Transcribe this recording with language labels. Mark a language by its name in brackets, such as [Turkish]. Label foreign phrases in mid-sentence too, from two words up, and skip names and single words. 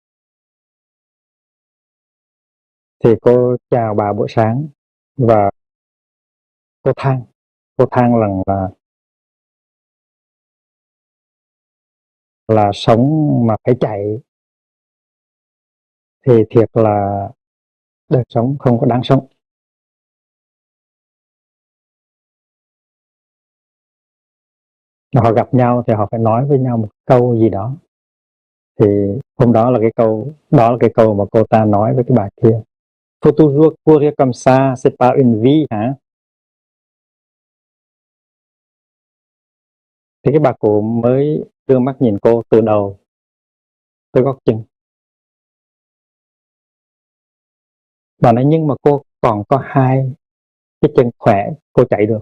[Vietnamese] Thì cô chào bà buổi sáng và cô than rằng là sống mà phải chạy thì thiệt là đời sống không có đáng sống. Họ gặp nhau thì họ phải nói với nhau một câu gì đó. Thì hôm đó là cái câu mà cô ta nói với cái bà kia: [French] Faut toujours courir comme ça, c'est pas une vie hả? [Vietnamese] Thì cái bà cụ mới đưa mắt nhìn cô từ đầu tới gót chân. Bà nói nhưng mà cô còn có hai cái chân khỏe, cô chạy được.